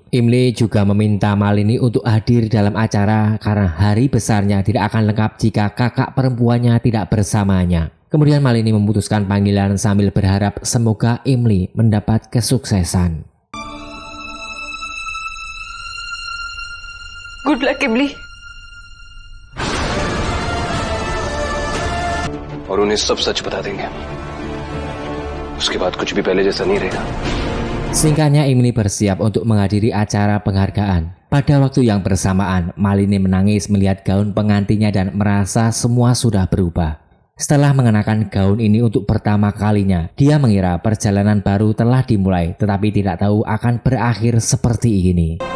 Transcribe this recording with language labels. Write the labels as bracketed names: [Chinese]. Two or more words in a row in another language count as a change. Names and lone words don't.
[Indonesian] Imli juga meminta Malini untuk hadir dalam acara karena hari besarnya tidak akan lengkap jika kakak perempuannya tidak bersamanya. Kemudian Malini memutuskan panggilan sambil berharap semoga Imli mendapat kesuksesan. [English] Good luck, इमली। [Hindi] और उन्हें सब सच बता देंगे। उसके बाद कुछ भी पहले जैसा नहीं रहेगा। [Indonesian] Singkatnya, Imli bersiap untuk menghadiri acara penghargaan. Pada waktu yang bersamaan, Malini menangis melihat gaun pengantinnya dan merasa semua sudah berubah. Setelah mengenakan gaun ini untuk pertama kalinya, dia mengira perjalanan baru telah dimulai, tetapi tidak tahu akan berakhir seperti ini.